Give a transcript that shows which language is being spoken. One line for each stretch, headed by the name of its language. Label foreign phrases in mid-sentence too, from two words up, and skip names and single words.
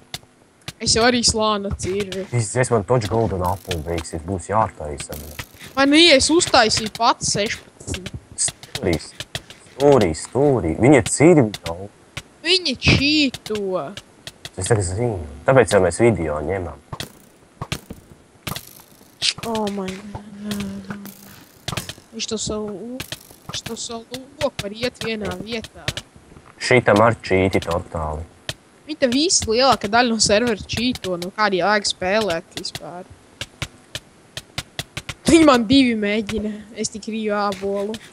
Latvian: Es jau arī slāna cirvi. Es man toč
English: golden apple
Latvian: beigsies, būs jātaisa. Man es uztaisīju pats 16. Stūrī. Viņa ir cirvi daudz. Viņi čīto. Es tagad zinu. Tāpēc jau mēs video ņemam.
English: Oh my god.
Latvian: Viņš to savu lūk var iet vienā vietā. Šitam ar čīti totāli. Viņi te visi lielākā daļa no servera čīto, no kādi jēga spēlēt vispār. Viņi man 2 mēģina, es tik rīju ābolu.